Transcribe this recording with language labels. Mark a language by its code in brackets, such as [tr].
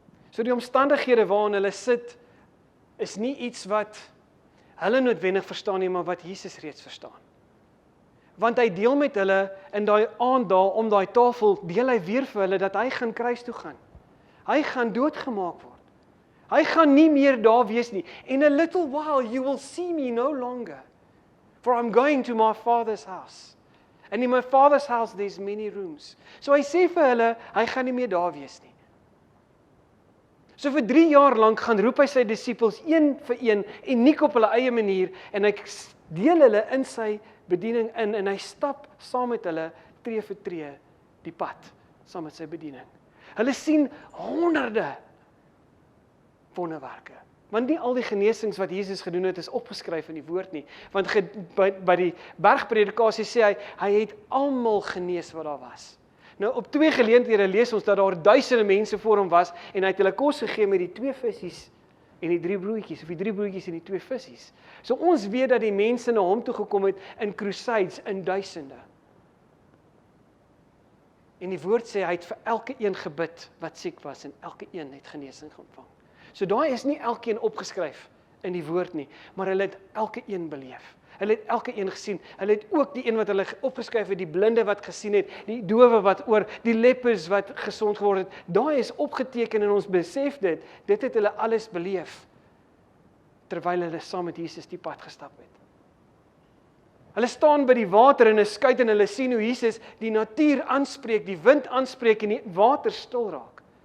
[af] So die omstandighede waarin hulle sit is nie iets wat hulle noodwendig verstaan nie, maar wat Jesus reeds verstaan. Want hy deel met hulle in daai aand daar om daai tafel, deel hy weer vir hulle dat hy gaan kruis toe gaan. Hy gaan doodgemaak word. Hy gaan nie meer daar wees nie. [en] In a little while you will see me no longer. For I'm going to my Father's house. And in my Father's house there's many rooms. [af] So hy sê vir hulle, hy gaan nie meer daar wees nie. So vir 3 jaar lank gaan roep hy sy disippels een vir een, uniek op hulle eie manier, en hy deel hulle in sy bediening in, en hy stap saam met hulle tree vir tree die pad, saam met sy bediening. Hulle sien honderde wonderwerke. Want nie al die genesings wat Jesus gedoen het is opgeskryf in die woord nie. Want by die bergpredikasie sê hy het almal genees wat daar was. Nou op 2 geleenthede lees ons dat daar duisende mense voor hom was en hy het hulle kos gegee met die 2 visse en die 3 broodjies, of die 3 broodjies en die 2 visse. So ons weet dat die mense na hom toe gekom het in crusades, in duisende. En die woord sê hy het vir elke een gebid wat siek was en elke een het genesing ontvang. So daai is nie elkeen opgeskryf in die woord nie, maar hulle het elke een beleef. Hulle het elke een gesien. Hulle het ook die een wat hulle opgeskryf het, die blinde wat gesien het, die dowe wat oor, die lepers wat gesond geword het. Daai is opgeteken en ons besef dit. Dit het hulle alles beleef terwyl hulle saam met Jesus die pad gestap het. Hulle staan by die water in 'n skuit en hulle sien hoe Jesus die natuur aanspreek, die wind aanspreek en die water stil raak.